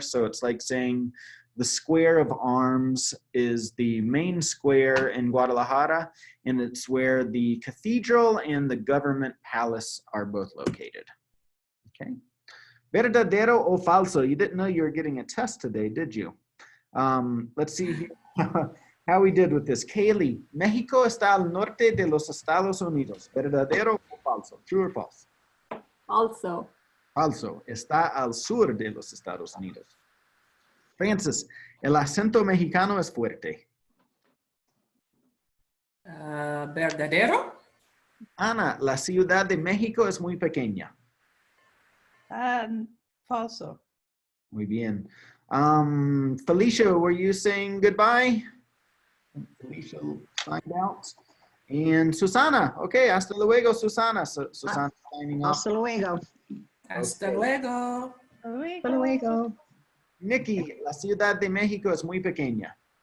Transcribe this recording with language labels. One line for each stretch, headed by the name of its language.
English: So it's like saying the square of arms is the main square in Guadalajara, and it's where the cathedral and the government palace are both located. Okay.
Spanish: Verdadero o falso?
English: You didn't know you were getting a test today, did you? Let's see here. How we did with this.
Spanish: Kaylee, México está al norte de los Estados Unidos. ¿Verdadero o falso?
English: True or false? Also,
Spanish: Falso. Está al sur de los Estados Unidos. Francis, el acento mexicano es fuerte. ¿Verdadero? Ana, la Ciudad de México es muy pequeña. Falso. Muy bien.
English: Felicia, were you saying goodbye? Felicia signed out. And Susana, okay,
Spanish: hasta luego,
English: Susana. Susana signing off.
Spanish: Hasta luego. Hasta luego. Hasta luego. Nikki, la Ciudad de México es muy pequeña.